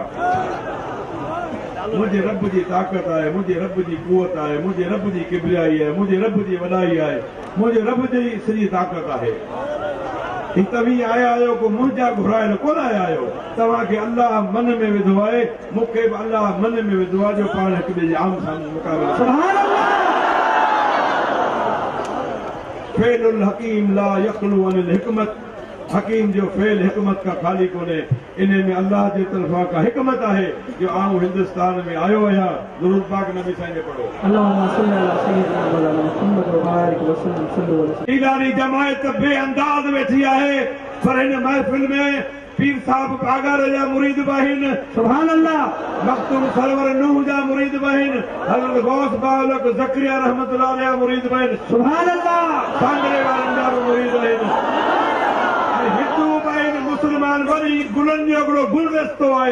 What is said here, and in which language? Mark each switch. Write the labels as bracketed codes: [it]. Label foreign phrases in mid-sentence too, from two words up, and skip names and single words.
[sd] मुंहिंजे रब जी ताक़त आहे, मुंहिंजे रब जी कुवत आहे, मुंहिंजे रब जी किबरियाई आहे, मुंहिंजे रब जी वॾाई आहे, मुंहिंजे रब जी सॼी ताक़त आहे। तव्हीं आया आहियो को मुंहिंजा घुराइल कोन आया आहियो। तव्हांखे अल्लाह मन में विधो आहे, मूंखे बि अल्लाह मन में विधो आहे जो पाण हिक ॿिए जे आम साम्हूं मुक़ाबिलो। [ar] سبحان الله. فعل الحكيم لا يخلو عن الحكمة. [sd] हकीम जो फेल हिकमत का खाली कोन्हे। इन में अल्लाह जे तरफ़ां का हिकमत आहे जो आऊं हिंदुस्तान में आयो आहियां। दुरूद पाक नबी साईं खे पढ़ो। [ar] اللهم صل على سيدنا مولانا محمد وبارك وسلم صلى الله عليه وسلم. [sd] ईरानी जमायत बेअंदाज़ वेठी आहे, पर हिन महफ़िल में पीर साहब कागर जा मुरीद बहिन। [ar] سبحان الله. [sd] मखतूम सरवर नूह जा मुरीद बहिन। हज़रत गौस बालक ज़करिया [ar] رحمة الله عليه [sd] मुरीद बहिन। [ar] سبحان الله. [sd] सांगरे वारनि जा मुरीद बहिन। हिंदू बहिन मुस्लमान वरी गुलनि जो हिकिड़ो गुलदस्तो आहे।